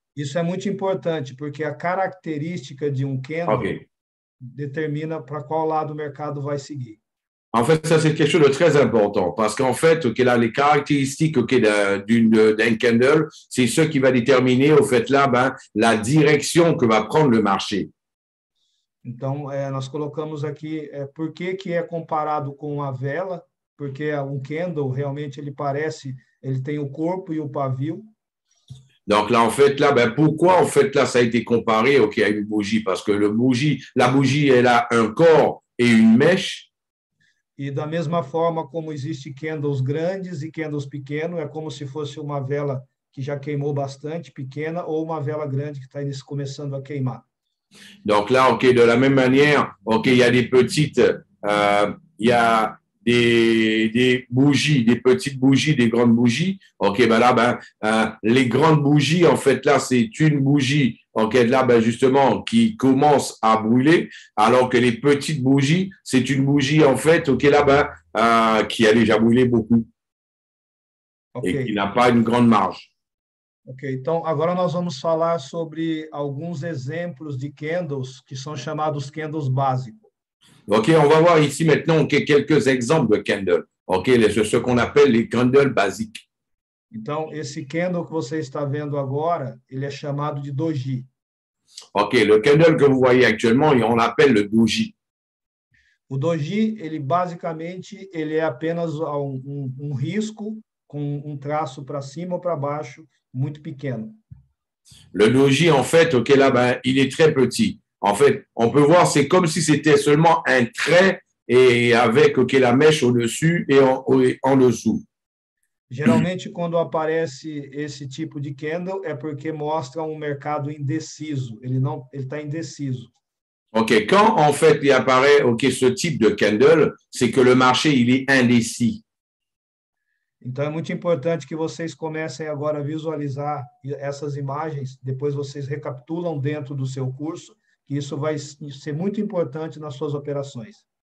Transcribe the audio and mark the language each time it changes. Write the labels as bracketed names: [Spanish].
[Portuguese] Isso é muito importante, porque a característica de um candle determina para qual lado o mercado vai seguir. [French] En fait, ça, c'est quelque chose de très important parce qu'en fait, OK, là, les caractéristiques OK, d'un candle, c'est ce qui va déterminer, au fait, là, ben, la direction que va prendre le marché. [Portuguese] Então, nós colocamos aqui por que é comparado com a vela, porque um candle, realmente, ele tem o corpo e o pavio. [French] Donc là, en fait, là, ben, pourquoi, en fait, là, ça a été comparé OK, à une bougie? Parce que la bougie, elle a un corps et une mèche. [Portuguese] E da mesma forma como existe candles grandes e candles pequenos, é como se fosse uma vela que já queimou bastante, pequena, ou uma vela grande que está começando a queimar. [French] Donc là, OK, de la même manière, OK, il y a des petites, il y a des bougies, des petites bougies, des grandes bougies. OK, ben là, ben, les grandes bougies, en fait, là, c'est une bougie, OK, là, ben, justement, qui commence à brûler, alors que les petites bougies, c'est une bougie, en fait, OK, là, ben, qui a déjà brûlé beaucoup et qui n'a pas une grande marge. [Portuguese] Ok, então agora nós vamos falar sobre alguns exemplos de candles que são chamados candles básicos. [French] OK, on va voir ici maintenant quelques exemples de candles. OK, ce qu'on appelle les candles basiques. [Portuguese] Então, esse candle que você está vendo agora, ele é chamado de doji. [French] OK, le candle que vous voyez actuellement, on l'appelle le doji. [Portuguese] O doji, basicamente, ele é apenas um risco com um traço para cima ou para baixo, muito pequeno. [French] Le doji, en fait, OK, là, ben, il est très petit. En fait, on peut voir, c'est comme si c'était seulement un trait et avec OK, la mèche au-dessus et en dessous. [Portuguese] Geralmente, quando aparece esse tipo de candle, é porque mostra um mercado indeciso. Ele está indeciso. [French] OK, quand en fait il apparaît OK, ce type de candle, c'est que le marché il est indécis. [Portuguese] Então, é muito importante que vocês comecem agora a visualizar essas imagens, depois vocês recapitulam dentro do seu curso, que isso vai ser muito importante nas suas operações.